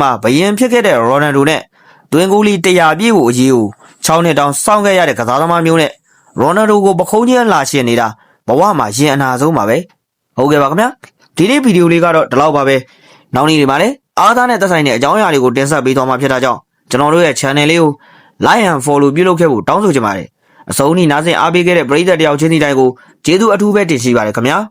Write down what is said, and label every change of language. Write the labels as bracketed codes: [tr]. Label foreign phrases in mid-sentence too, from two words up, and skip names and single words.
[my] မှာဘယင်ဖြစ်ခဲ့တဲ့ရိုနယ်ဒိုနဲ့တွင်ကူလီ100ပြည့်ကိုအရေးကို6နှစ်တောင်စောင့်ခဲ့ရတဲ့ကစားသမားမျိုးနဲ့ရိုနယ်ဒိုကိုပခုံးချင်းလာရှင်နေတာဘဝမှာရင်အနာဆုံးပါပဲဟုတ်ကဲ့ပါခင်ဗျာဒီနေ့ဗီဒီယိုလေးကတော့ဒီလောက်ပါပဲနောက်နေ့တွေမှာလည်းအားသားနဲ့သက်ဆိုင်တဲ့အကြောင်းအရာတွေကိုတင်ဆက်ပေးသွားမှာဖြစ်တာကြောင့်ကျွန်တော်တို့ရဲ့ channel လေးကို [en] like and follow [my] ပြုလုပ်ခဲ့ဖို့တောင်းဆိုချင်ပါတယ်အဆုံးထိနားဆင်အားပေးခဲ့တဲ့ပရိသတ်တယောက်ချင်းစီတိုင်းကိုကျေးဇူးအထူးပဲတင်ရှိပါတယ်ခင်ဗျာ